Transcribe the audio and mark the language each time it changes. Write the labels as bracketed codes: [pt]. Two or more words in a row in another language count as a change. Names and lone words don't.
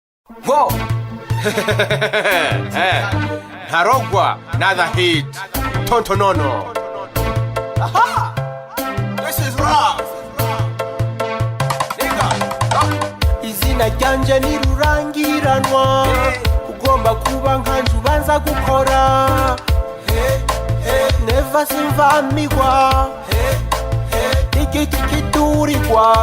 [en] Whoa! Ntarogwa, another hit. Tontonono. Aha! This is rough. [rn] Izina ryanje ni rurangiranwa, ugomba kuba nkanje ubanza gukora. Never simvamigwa, igiti kiturirwa.